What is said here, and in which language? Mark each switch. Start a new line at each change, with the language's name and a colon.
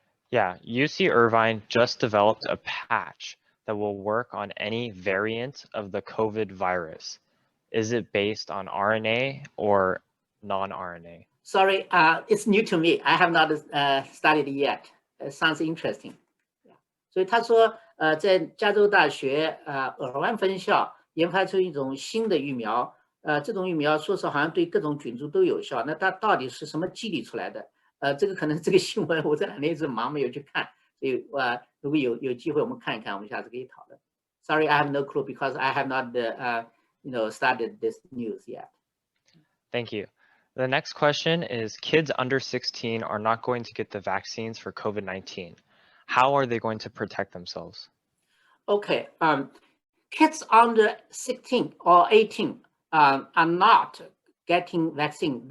English: Yeah, UC Irvine just developed a patch that will work on any variant of the COVID virus. Is it based on RNA or non-RNA? Sorry, it's new to me. I have not studied it yet. It sounds interesting.
Chinese: 所以他说在加州大学尔湾分校研发出一种新的疫苗，这种疫苗说是好像对各种菌株都有效，那它到底是什么机理出来的？这个可能这个新闻我这2年一直忙没有去看，所以如果有机会我们看一看，我们下次可以讨论。
English: Sorry, I have no clue because I have not studied this news yet. Thank you. The next question is, kids under 16 are not going to get the vaccines for COVID-19. How are they going to protect themselves? Okay, kids under 16 or 18 are not getting vaccine.